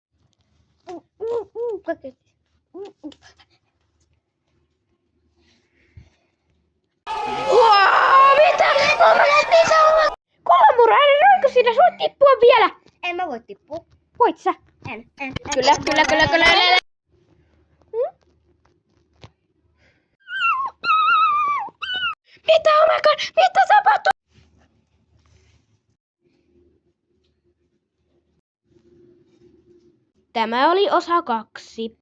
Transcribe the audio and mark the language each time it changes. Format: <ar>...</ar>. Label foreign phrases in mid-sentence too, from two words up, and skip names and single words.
<fi>Mitä? Kolmura, älä roiku siinä, sä voit tippua vielä. En mä voi tippua. Voit sä? En. Kyllä. Mitä,</fi> <en>oh my god,</en> <fi>mitä tapahtuu? Tämä oli osa 2.</fi>